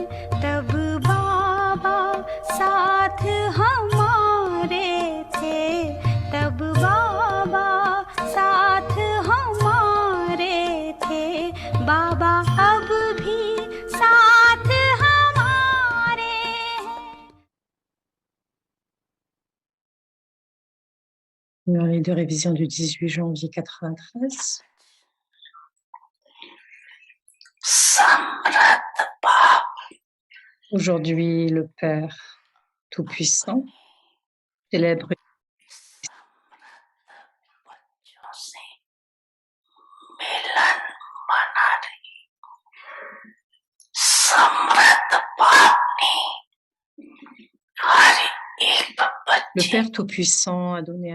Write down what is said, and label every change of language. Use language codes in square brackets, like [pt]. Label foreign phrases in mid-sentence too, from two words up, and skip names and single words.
[hi] तब बाबा साथ हमारे थे, तब बाबा साथ हमारे थे। बाबा अब भी साथ हमारे हैं। [fr] Journée de révision du 18 janvier 93. Aujourd'hui, le Père Tout-Puissant célèbre le Père Tout-Puissant a donné